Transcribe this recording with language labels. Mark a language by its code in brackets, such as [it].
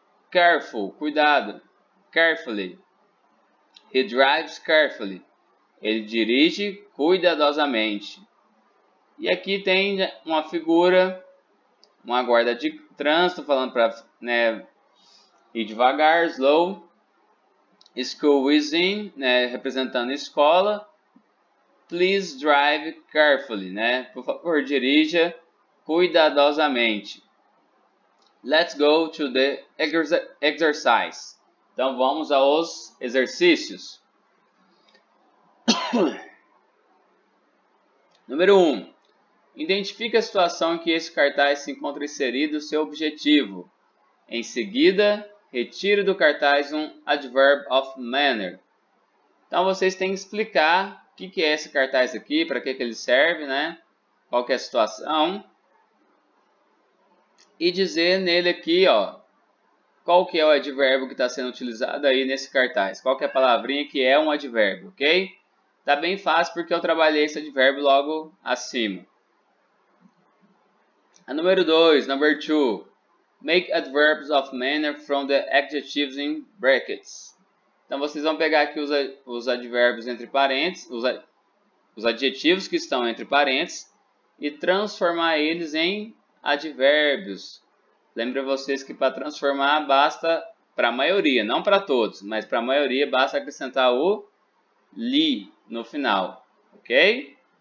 [en] Careful, cuidado. Carefully. He drives carefully. [pt] Ele dirige cuidadosamente. E aqui tem uma figura, uma guarda de trânsito, falando para, né, ir devagar, slow. [en] School is in, [pt] né, representando escola. [en] Please drive carefully, né? [pt] Por favor, dirija cuidadosamente. [en] Let's go to the exercise. [pt] Então vamos aos exercícios. Número 1. Identifique a situação em que esse cartaz se encontra inserido seu objetivo. Em seguida, retire do cartaz um adverb of manner. Então vocês têm que explicar o que é esse cartaz aqui, para que ele serve, né? Qual que é a situação. E dizer nele aqui, ó, qual que é o advérbio que está sendo utilizado aí nesse cartaz. Qual que é a palavrinha que é um advérbio, ok? Tá bem fácil porque eu trabalhei esse advérbio logo acima. A número 2, number 2. [en] Make adverbs of manner from the adjectives in brackets. [pt] Então vocês vão pegar aqui os advérbios entre parênteses, os adjetivos que estão entre parênteses e transformar eles em advérbios. Lembra vocês que para transformar basta, para a maioria, não para todos, mas para a maioria basta acrescentar o ly no final, ok?